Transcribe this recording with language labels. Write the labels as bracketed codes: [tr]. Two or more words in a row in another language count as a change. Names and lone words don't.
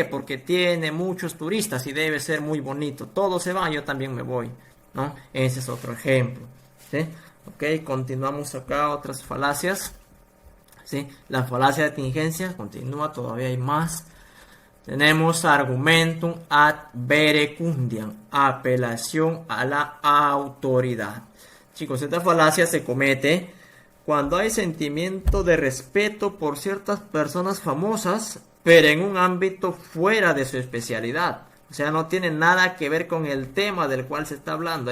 [es] Porque tiene muchos turistas y debe ser muy bonito. Todos se van, yo también me voy, ¿no? Ese es otro ejemplo, ¿sí? Ok, continuamos acá, otras falacias. ¿Sí? La falacia de tingencia continúa, todavía hay más. [la] Tenemos argumentum ad verecundiam, [es] apelación a la autoridad. Chicos, esta falacia se comete cuando hay sentimiento de respeto por ciertas personas famosas, pero en un ámbito fuera de su especialidad. O sea, no tiene nada que ver con el tema del cual se está hablando.